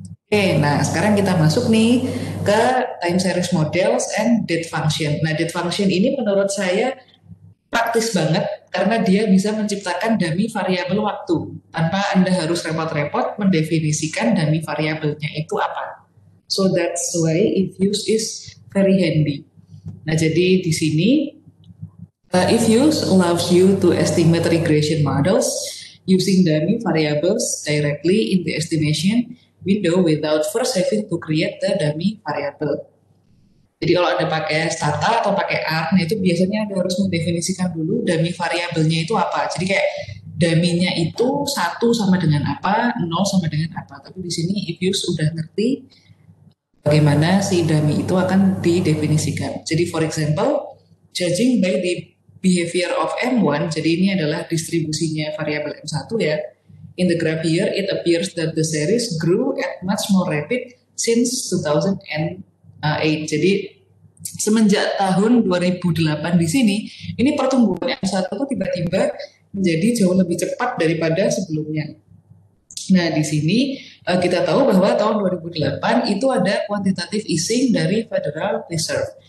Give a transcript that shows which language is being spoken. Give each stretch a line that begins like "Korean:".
Indonesian: Oke, nah sekarang kita masuk nih ke
English: time series models and date function.
Indonesian: Nah, date function ini menurut saya praktis banget karena dia bisa menciptakan dummy variabel waktu tanpa Anda harus repot-repot mendefinisikan dummy variabelnya itu apa.
English: So that's why if use is very handy.
Indonesian: Nah, jadi di sini
English: if use allows you to estimate regression models using dummy variables directly in the estimation window without first having to create the dummy variable.
Indonesian: Jadi kalau Anda pakai Stata atau pakai R, nah itu biasanya Anda harus mendefinisikan dulu dummy variabelnya itu apa. Jadi kayak dummy-nya itu 1 sama dengan apa, 0 sama dengan apa. Tapi di sini if you sudah ngerti bagaimana si dummy itu akan didefinisikan. Jadi
English: for example, judging by the behavior of
Indonesian: M1, jadi ini adalah distribusinya variabel M1 ya.
English: In the graph here, it appears that the series grew at much more rapid since 2008.
Indonesian: Jadi semenjak tahun 2008 di sini, ini pertumbuhan M1 itu tiba-tiba menjadi jauh lebih cepat daripada sebelumnya. Nah, di sini kita tahu bahwa tahun 2008 itu ada quantitative easing dari Federal Reserve.